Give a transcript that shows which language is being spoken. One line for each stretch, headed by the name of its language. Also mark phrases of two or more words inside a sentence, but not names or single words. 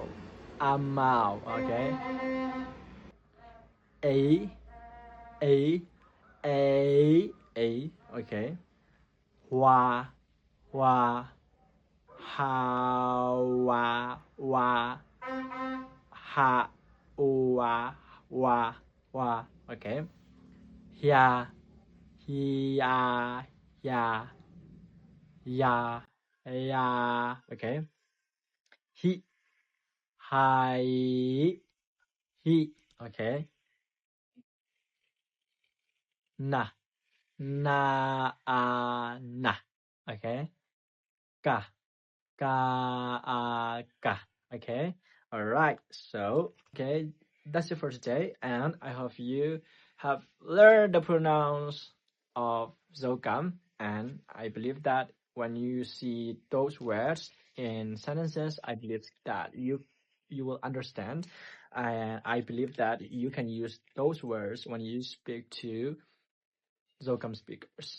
Zou: Amau. Okay? Ý. Ý. Ý. Okay? Hoa. Hoa. Hoa. Hoa. Ha. Hoa. Hoa. Hoa. Okay? Ya. Ya. Ya. Ya. Ya. Okay? He. Hi. He. Okay? Na. Na. Na. Okay? Ka. Ka. Okay?
English: Alright, so, okay, that's it for today, and I hope you have learned the pronouns of Zokam, and I believe that when you see those words in sentences, I believe that you will understand, and I believe that you can use those words when you speak to Zokam speakers.